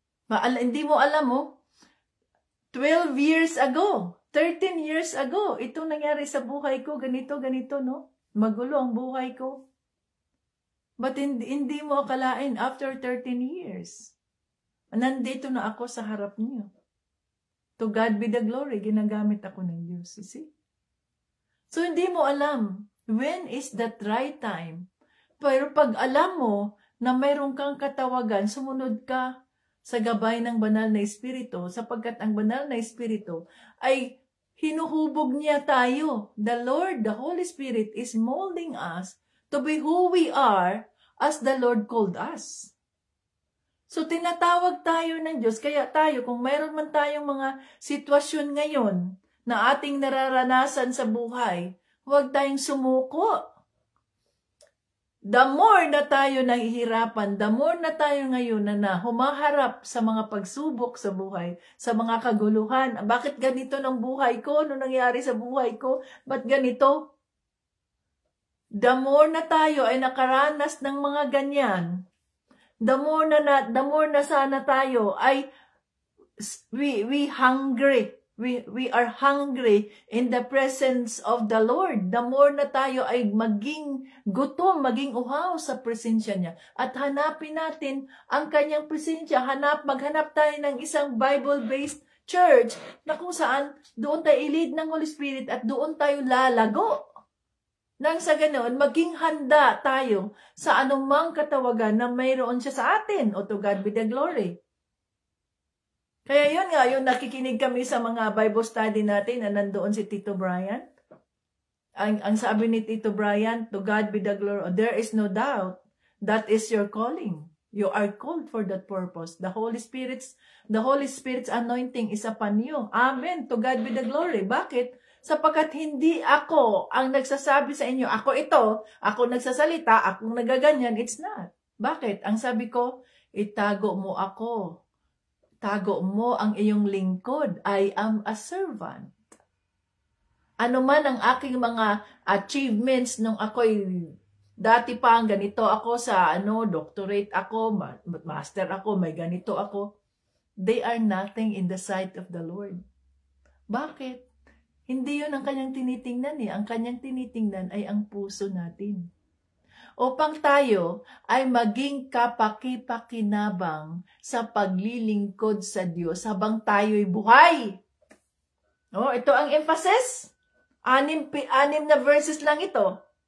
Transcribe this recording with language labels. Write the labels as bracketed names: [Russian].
[Filipino] Hindi mo alam mo, [English] 12 years ago, 13 years ago, [Filipino] itong nangyari sa buhay ko, ganito, no? Magulo ang buhay ko. But hindi mo akalain, [English] after 13 years, [Filipino] nandito na ako sa harap niyo. [English] To God be the glory, [Filipino] ginagamit ako ng Diyos, [English] you see? So [Filipino] hindi mo alam, [English] when is that right time? [Filipino] Pero pag alam mo na mayroon kang katawagan, sumunod ka sa gabay ng banal na Espiritu, sapagkat ang banal na Espiritu ay hinuhubog niya tayo. [English] The Lord, the Holy Spirit is molding us to be who we are as the Lord called us. [Filipino] So tinatawag tayo ng Diyos, kaya tayo, kung mayroon man tayong mga sitwasyon ngayon na ating nararanasan sa buhay, huwag tayong sumuko. The more na tayo nahihirapan, the more na tayo ngayon na humaharap sa mga pagsubok sa buhay, sa mga kaguluhan. Bakit ganito ng buhay ko? Ano nangyari sa buhay ko? Ba't ganito? The more na tayo ay nakaranas ng mga ganyan, the more na sana tayo ay [English] we hungry. We are hungry in the presence of the Lord. [Filipino] The more na tayo ay maging gutom, maging uhaw sa presensya niya. At hanapin natin ang kanyang presensya. Maghanap tayo ng isang Bible-based church na kung saan doon tayo i-lead ng Holy Spirit at doon tayo lalago. Nang sa ganoon, maging handa tayo sa anumang katawagan na mayroon siya sa atin. O [English] to God be the glory. [Filipino] Kaya yun nga, yung nakikinig kami sa mga Bible study natin na nandoon si Tito Brian. Ang sabi ni Tito Brian, [English] to God be the glory. There is no doubt that is your calling. You are called for that purpose. The Holy Spirit's anointing is upon you. Amen. To God be the glory. Bakit? [Filipino] Sapagkat hindi ako ang nagsasabi sa inyo, ako ito, ako nagsasalita, akong nagaganyan. [English] It's not. [Filipino] Bakit? Ang sabi ko, itago mo ako. Tago mo ang iyong lingkod. [English] I am a servant. [Filipino] Ano man ang aking mga achievements nung ako'y dati pa ganito ako sa doctorate ako, master ako, may ganito ako. [English] they are nothing in the sight of the Lord. [Filipino] Bakit? Hindi yun ang kanyang tinitingnan eh. Ang kanyang tinitingnan ay ang puso natin. Upang tayo ay maging kapaki-pakinabang sa paglilingkod sa Diyos habang tayo'y buhay. Ito ang emphasis. 6 na verses lang ito.